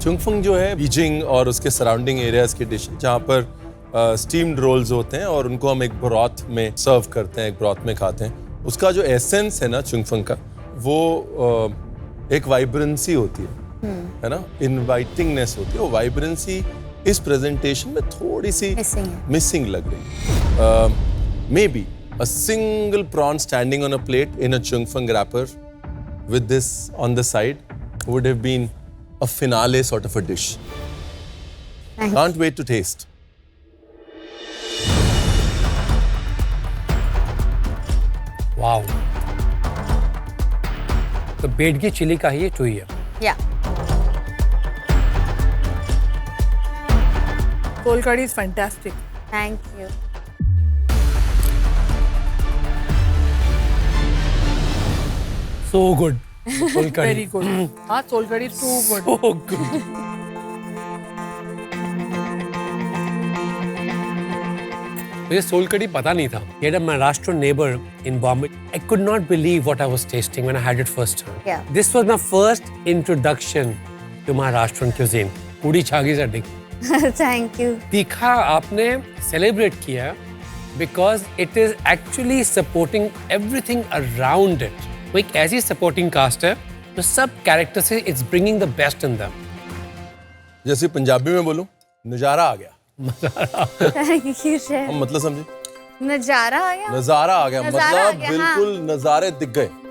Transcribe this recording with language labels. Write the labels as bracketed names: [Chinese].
[Hindi] चुंगफंग जो है बीजिंग और उसके सराउंडिंग एरियाज की डिश जहाँ पर स्टीम्ड रोल्स होते हैं और उनको हम एक ब्रॉथ में सर्व करते हैं, एक ब्रॉथ में खाते हैं। उसका जो एसेंस है ना चुंगफंग का, वो एक वाइब्रेंसी होती है ना, इनवाइटिंगनेस होती है। वो वाइब्रेंसी इस प्रेजेंटेशन में थोड़ी सी मिसिंग लग रही है। [English] Maybe a single prawn standing on a plate in a chungfung wrapper with this on the side would have been a finale sort of a dish. Can't wait to taste. [Hindi] Wow, तो Byadgi chilli का ही ये to है। या [English] Soul curry is fantastic. Thank you. So good. Soul curry. Very good. हाँ, soul curry is too good. So good. [Hindi] मुझे soul कड़ी पता नहीं था। [English] We had a Maharashtrian neighbor in Bombay. I could not believe what I was tasting when I had it first time. Yeah. This was my first introduction to Maharashtrian cuisine. पूरी छागी सा thank you. [Hindi] तीखा आपने celebrate किया [English] because it is actually supporting everything around it. [Hindi] वो एक ऐसी supporting cast है जो सब कैरेक्टर से [English] It's bringing the best in them. [Hindi] जैसे पंजाबी में बोलूं, नजारा आ गया। [English] Thank you chef. [Hindi] हम मतलब समझे? नजारा आ गया। नजारा आ गया, नजारा आ मतलब गया, बिल्कुल नजारे दिख गए।